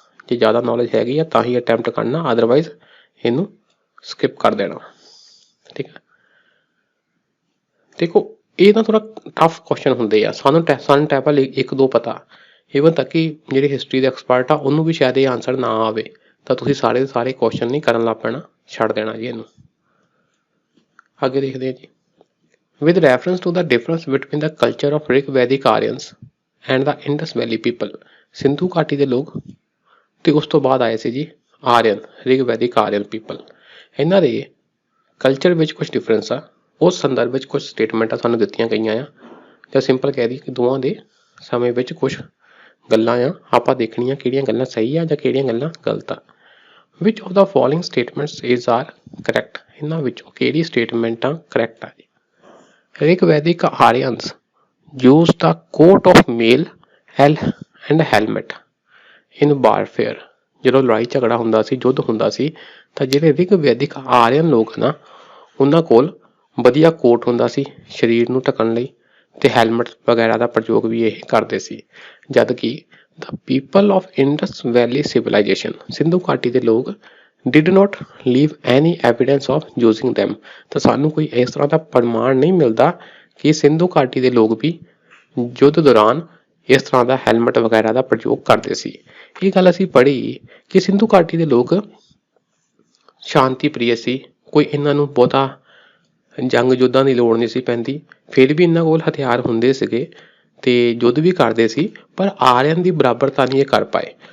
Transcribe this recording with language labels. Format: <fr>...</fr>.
<pa>ਜੇ ਜ਼ਿਆਦਾ ਨੌਲੇਜ ਹੈਗੀ ਆ ਤਾਂ ਹੀ ਅਟੈਂਪਟ ਕਰਨਾ, ਅਦਰਵਾਈਜ਼ ਇਹਨੂੰ ਸਕਿਪ ਕਰ ਦੇਣਾ, ਠੀਕ ਹੈ। ਦੇਖੋ ਇਹ ਤਾਂ ਥੋੜਾ ਟਫ ਕੁਐਸਚਨ ਹੁੰਦੇ ਆ। ਸਨ ਟੈਂਪਲ ਇੱਕ ਦੋ ਪਤਾ, ਈਵਨ ਤੱਕ ਕਿ ਜਿਹੜੀ ਹਿਸਟਰੀ ਦੇ ਐਕਸਪਰਟ ਆ ਉਹਨੂੰ ਵੀ ਸ਼ਾਇਦ ਇਹ ਆਂਸਰ ਨਾ ਆਵੇ, ਤਾਂ ਤੁਸੀਂ ਸਾਰੇ ਦੇ ਸਾਰੇ ਕੁਐਸਚਨ ਨਹੀਂ ਕਰਨ ਲੱਗ ਪੈਣਾ, ਛੱਡ ਦੇਣਾ ਜੀ ਇਹਨੂੰ। ਅੱਗੇ ਦੇਖਦੇ ਹਾਂ ਜੀ।</pa> <en>with reference to the difference between the culture of Rigvedic Aryans and the Indus Valley people।</en> <pa>Sindhu ਘਾਟੀ ਦੇ ਲੋਕ ਤੇ ਉਸ ਤੋਂ ਬਾਅਦ ਆਏ ਸੀ ਜੀ ਆਰੀਅਨ, ਰਿਗਵੈਦਿਕ ਆਰੀਅਨ ਪੀਪਲ। ਇਹਨਾਂ ਦੇ ਕਲਚਰ ਵਿੱਚ ਕੁਝ ਡਿਫਰੈਂਸ ਆ, ਉਸ ਸੰਦਰਭ ਵਿੱਚ ਕੁਝ ਸਟੇਟਮੈਂਟਾਂ ਸਾਨੂੰ ਦਿੱਤੀਆਂ ਗਈਆਂ ਆ, ਜਾਂ ਸਿੰਪਲ ਕਹਿ ਦਈਏ ਕਿ ਦੋਵਾਂ ਦੇ ਸਮੇਂ ਵਿੱਚ ਕੁਝ ਗੱਲਾਂ ਆ, ਆਪਾਂ ਦੇਖਣੀਆਂ ਕਿਹੜੀਆਂ ਗੱਲਾਂ ਸਹੀ ਆ ਜਾਂ ਕਿਹੜੀਆਂ ਗੱਲਾਂ ਗਲਤ ਆ।</pa> <en>Which of the following statements is are correct.</en> <pa>ਇਹਨਾਂ ਵਿੱਚੋਂ ਕਿਹੜੀ ਸਟੇਟਮੈਂਟਾਂ ਕਰੈਕਟ ਆ ਜੀ।</pa> <en>Rigvedic Aryans used the coat of mail and helmet in warfare।</en> <pa>ਜਦੋਂ ਲੜਾਈ ਝਗੜਾ ਹੁੰਦਾ ਸੀ, ਯੁੱਧ ਹੁੰਦਾ ਸੀ, ਤਾਂ ਜਿਹੜੇ ਰਿਗਵੈਦਿਕ ਆਰੀਅਨ ਲੋਕ ਨਾ ਉਹਨਾਂ ਕੋਲ ਵਧੀਆ ਕੋਟ ਹੁੰਦਾ ਸੀ ਸਰੀਰ ਨੂੰ ਢੱਕਣ ਲਈ, ਤੇ ਹੈਲਮਟ ਵਗੈਰਾ ਦਾ ਪ੍ਰਯੋਗ ਵੀ ਇਹ ਕਰਦੇ ਸੀ। ਜਦ ਕਿ</pa> <en>the people of Indus Valley civilization,</en> <pa>Sindhu ਘਾਟੀ ਦੇ ਲੋਕ</pa> <en>did not leave any evidence of using them।</en> <pa>ਤਾਂ ਸਾਨੂੰ ਕੋਈ ਇਸ ਤਰ੍ਹਾਂ ਦਾ ਪ੍ਰਮਾਣ ਨਹੀਂ ਮਿਲਦਾ ਕਿ ਸਿੰਧੂ ਘਾਟੀ ਦੇ ਲੋਕ ਵੀ ਯੁੱਧ ਦੌਰਾਨ ਇਸ ਤਰ੍ਹਾਂ ਦਾ ਹੈਲਮਟ ਵਗੈਰਾ ਦਾ ਪ੍ਰਯੋਗ ਕਰਦੇ ਸੀ। ਇਹ ਗੱਲ ਅਸੀਂ ਪੜ੍ਹੀ ਕਿ ਸਿੰਧੂ ਘਾਟੀ ਦੇ ਲੋਕ ਸ਼ਾਂਤੀ ਪ੍ਰਿਯ ਸੀ, ਕੋਈ ਇਹਨਾਂ ਨੂੰ ਬਹੁਤਾ ਜੰਗ ਯੁੱਧਾਂ ਦੀ ਲੋੜ ਨਹੀਂ ਸੀ ਪੈਂਦੀ, ਫਿਰ ਵੀ ਇਹਨਾਂ ਕੋਲ ਹਥਿਆਰ ਹੁੰਦੇ ਸੀਗੇ ਤੇ ਯੁੱਧ ਵੀ ਕਰਦੇ ਸੀ, ਪਰ ਆਰੀਅਨ ਦੀ ਬਰਾਬਰਤਾ ਨਹੀਂ ਇਹ ਕਰ ਪਾਏ।</pa>